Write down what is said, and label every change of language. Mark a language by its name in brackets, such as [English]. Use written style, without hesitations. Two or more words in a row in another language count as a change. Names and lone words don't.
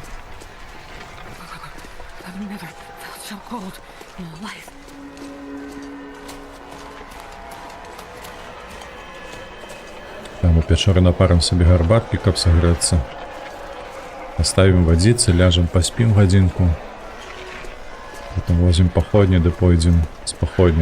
[English] I've never felt so cold in my life. [Belarusian] Там у пячоры напарым сабе гарбаткі, каб сагрэцца. Оставім вадзіцца, ляжам, паспім гадзінку. Потым возьмем паходні, ды пойдзем з паходняй.